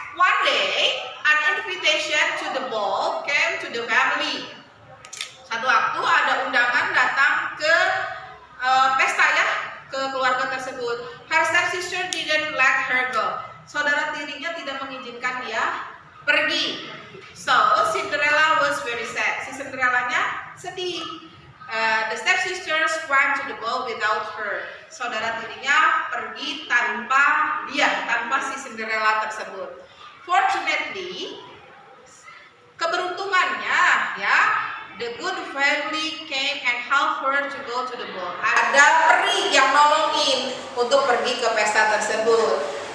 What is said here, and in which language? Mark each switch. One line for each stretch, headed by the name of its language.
English: One day, an invitation to the ball came to the family.
Indonesian: Satu waktu ada undangan datang ke pesta, ya, ke keluarga tersebut.
English: Her stepsister didn't let her go.
Indonesian: Saudara tirinya tidak mengizinkan dia pergi.
English: So Cinderella was very sad.
Indonesian: Si Cinderellanya sedih.
English: The stepsisters went to the ball without her.
Indonesian: Saudara tirinya pergi tanpa dia, tanpa si Cinderella tersebut.
English: Fortunately,
Indonesian: keberuntungannya, ya,
English: the good fairy came and helped her to go to the ball.
Indonesian: Ada peri yang nolongin untuk pergi ke pesta tersebut.